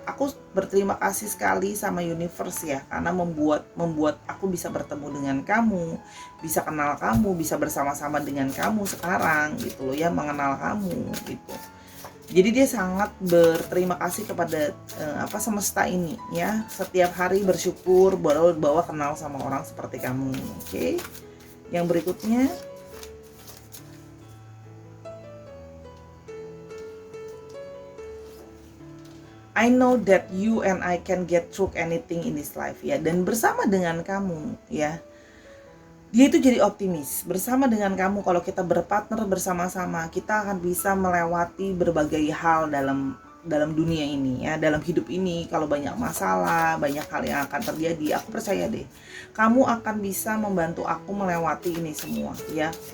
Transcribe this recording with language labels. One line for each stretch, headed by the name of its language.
Indonesian: Aku berterima kasih sekali sama universe ya, karena membuat aku bisa bertemu dengan kamu, bisa kenal kamu, bisa bersama-sama dengan kamu sekarang gitu loh ya, mengenal kamu gitu. Jadi dia sangat berterima kasih kepada semesta ini ya. Setiap hari bersyukur bahwa kenal sama orang seperti kamu. Oke. Yang berikutnya,
English: I know that you and I can get through anything in this life ya.
Indonesian: Dan bersama dengan kamu ya, dia itu jadi optimis. Bersama dengan kamu, kalau kita berpartner bersama-sama, kita akan bisa melewati berbagai hal dalam dunia ini ya, dalam hidup ini. Kalau banyak masalah, banyak hal yang akan terjadi, aku percaya deh, kamu akan bisa membantu aku melewati ini semua ya.